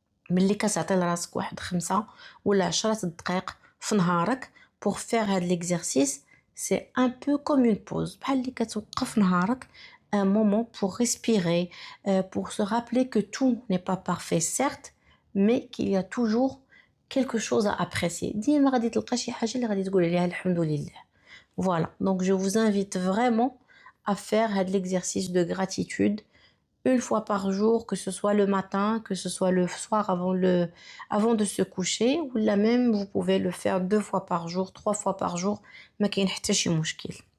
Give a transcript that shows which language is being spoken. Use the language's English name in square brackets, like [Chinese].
[Arabic] ملي كتعطي لراسك واحد 5 ولا 10 دقائق في نهارك [French] pour faire [Arabic] هاد [French] l'exercice, c'est un peu comme une pause. [Arabic] بحال اللي كتوقف نهارك [French] un moment pour respirer, pour se rappeler que tout n'est pas parfait certes, mais qu'il y a toujours quelque chose à apprécier. [Arabic] ديما غادي تلقى شي حاجة اللي غادي تقول عليها الحمد لله. [French] Voilà, donc je vous invite vraiment à faire [Arabic] هاد [French] l'exercice de gratitude une fois par jour, que ce soit le matin, que ce soit le soir avant de se coucher, ou là même vous pouvez le faire 2 fois par jour, 3 fois par jour, [Arabic] ما كاين حتى شي مشكل.